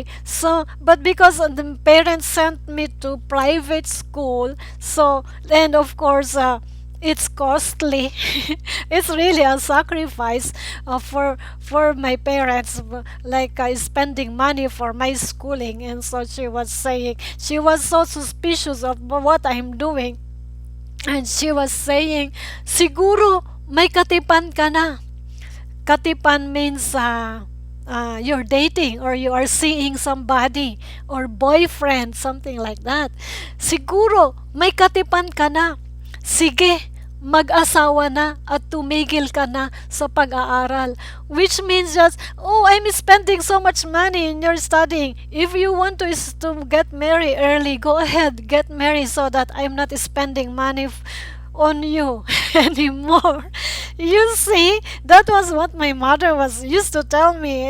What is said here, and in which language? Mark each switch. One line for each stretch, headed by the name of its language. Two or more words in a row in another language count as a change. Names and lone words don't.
English: So but because the parents sent me to private school, so and of course it's costly. It's really a sacrifice for my parents, like spending money for my schooling. And so she was saying, she was so suspicious of what I'm doing, and she was saying,
Filipino: siguro may katipán ka na.
English: Katipán means you're dating or you are seeing somebody or boyfriend, something like that.
Filipino: Siguro may katipán ka na. Sige, mag-asawa na at tumigil ka na sa pag-aaral.
English: Which means just, oh, I'm spending so much money in your studying. If you want to get married early, go ahead, get married so that I'm not spending money on you anymore. You see, that was what my mother was used to tell me.